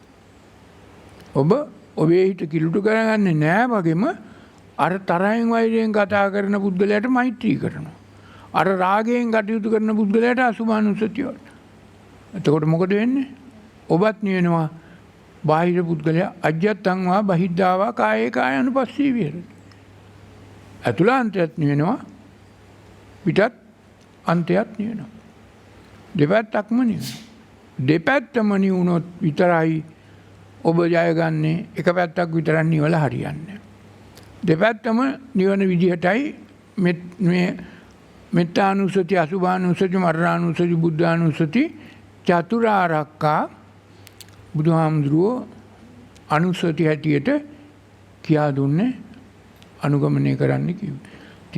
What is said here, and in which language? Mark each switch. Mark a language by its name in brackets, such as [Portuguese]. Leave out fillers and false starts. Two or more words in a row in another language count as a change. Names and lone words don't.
[Sinhala] ඔබ ඔබේ හිත කිලුට කරගන්නේ නෑ වගේම අර තරහෙන් වෛරයෙන් කතා කරන පුද්ගලයාට මෛත්‍රී කරනවා. අර රාගයෙන් කටයුතු කරන පුද්ගලයාට අසුභානුස්සතිය වඩනවා. එතකොට මොකද වෙන්නේ? ඔබත් නිවෙනවා. බාහිර පුද්ගලයා [Pali] අජ්ජත්තං වා බහිද්ධාවා කායේ කාය අනුපස්සී විහෙරති. [Sinhala] අතුලාන්තයත් නිවෙනවා. පිටත් අන්තයත් නිවෙනවා. දෙපැත්තක්ම නිවෙනවා. දෙපැත්තම නිවුනොත් විතරයි ඔබ ජයගන්නේ. එක පැත්තක් විතරක් නිවලා හරියන්නේ. දෙපැත්තම නිවන විදිහටයි මේ මෙත්තානුසති අසුභානුසති මරණානුසති බුද්ධානුසති චතුරාර්යකා බුදුහාමුදුරුවෝ අනුසති හැටියට කියා දුන්නේ අනුගමනය කරන්න කිව්වේ.